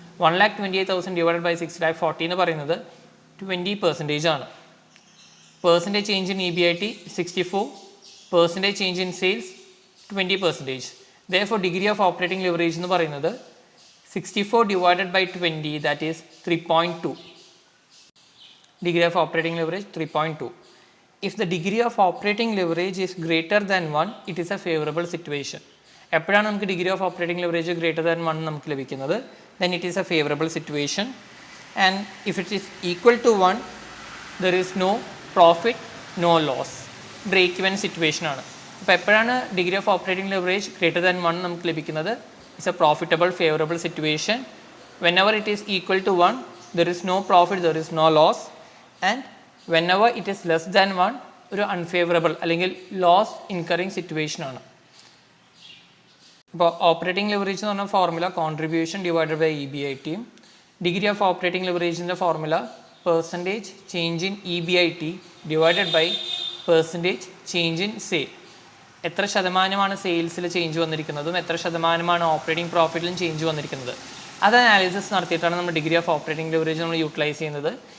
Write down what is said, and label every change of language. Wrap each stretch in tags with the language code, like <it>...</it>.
<ml>1,28,000 divided by 6,40,000 എന്ന് പറയുന്നത് 20% ആണ്.</ml> <en>Percentage change in EBIT 64, percentage change in sales 20%. Therefore degree of operating leverage</en> <ml>എന്ന് പറയുന്നത്</ml> <en>64 divided by 20, that is 3.2. Degree of operating leverage 3.2. If the degree of operating leverage is greater than 1, it is a favorable situation.</en> <ml>എപ്പോഴാണ് നമുക്ക് degree of operating leverage greater than 1 നമുക്ക് ലഭിക്കുന്നത്?</ml> <en>then it is a favorable situation. And if it is equal to 1, there is no profit, no loss.</en> <ml>Break even situation ആണ്. അപ്പോൾ എപ്പോഴാണ് degree of operating leverage greater than 1 നമുക്ക് ലഭിക്കുന്നത്?</ml> <en>It's a profitable, favorable situation. Whenever it is equal to 1, there is no profit, there is no loss. And whenever it is less than 1, ഒരു unfavorable അല്ലെങ്കിൽ loss incurring situation ആണ്.</en> <ml>അപ്പോൾ operating leverage എന്ന് പറഞ്ഞ formula contribution divided by EBIT. Degree of operating ലിവറേജിൻ്റെ formula percentage change in EBIT divided by percentage change in sale. എത്ര ശതമാനമാണ് സെയിൽസിൽ change വന്നിരിക്കുന്നതും എത്ര ശതമാനമാണ് ഓപ്പറേറ്റിംഗ് പ്രോഫിറ്റിലും ചേഞ്ച് വന്നിരിക്കുന്നത്, അത് അനാലിസിസ് നടത്തിയിട്ടാണ് നമ്മൾ ഡിഗ്രി ഓഫ് ഓപ്പറേറ്റിംഗ് ലിവറേജ് നമ്മൾ യൂട്ടിലൈസ് ചെയ്യുന്നത്.</ml>